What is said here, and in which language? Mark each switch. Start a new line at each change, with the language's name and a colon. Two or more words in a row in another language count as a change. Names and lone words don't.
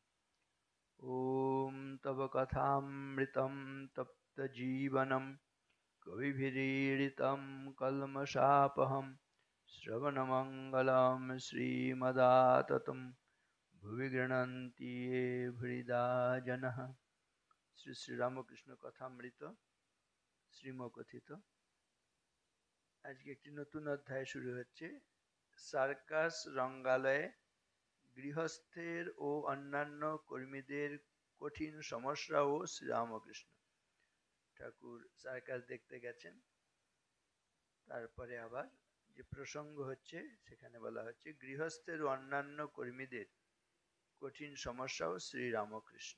Sanskrit: ॐ तव कथामृतं तप्तजीवनं कविभिरीडितं कल्मषापहं श्रवणमङ्गलं श्रीमदाततं भुवि गृह्णन्ति ये भूरिदा जनः।
Bangla: শ্রী শ্রী রামকৃষ্ণ কথামৃত শ্রীমকথিত। আজকে একটি নতুন অধ্যায় শুরু হচ্ছে। সার্কাস রঙ্গালয়ে গৃহস্থের ও অন্যান্য কর্মীদের কঠিন সমস্যা ও শ্রীরামকৃষ্ণ ঠাকুর সার্কাস দেখতে গেছেন, তারপরে আবার যে প্রসঙ্গ হচ্ছে সেখানে বলা হচ্ছে গৃহস্থের ও অন্যান্য কর্মীদের কঠিন সমস্যা ও শ্রীরামকৃষ্ণ।